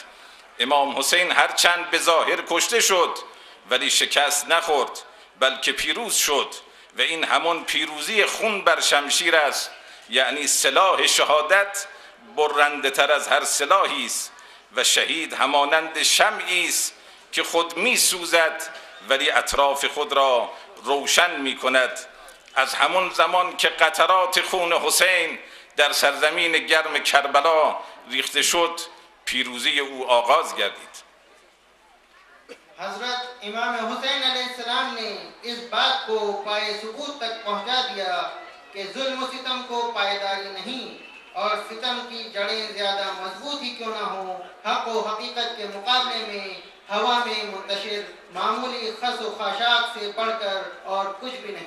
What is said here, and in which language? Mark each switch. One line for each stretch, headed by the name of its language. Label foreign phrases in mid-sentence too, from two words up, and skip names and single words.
Persian: امام حسین هرچند به ظاهر کشته شد ولی شکست نخورد بلکه پیروز شد و این همون پیروزی خون بر شمشیر است، یعنی سلاح شهادت برنده تر از هر سلاحی است و شهید همانند شمعی است که خود می سوزد ولی اطراف خود را روشن می کند. از همون زمان که قطرات خون حسین در سرزمین گرم کربلا ریخته شد پیروزی او آغاز گردید.
Urdu: حضرت امام حسین علیہ السلام نے اس بات کو پائے ثبوت تک پہنچا دیا کہ ظلم و ستم کو پائیداری نہیں اور ستم کی جڑیں زیادہ مضبوط ہی کیوں نہ ہوں، حق و حقیقت کے مقابلے میں ہوا میں منتشر معمولی خس و خاشاک سے بڑھ کر اور کچھ بھی نہیں۔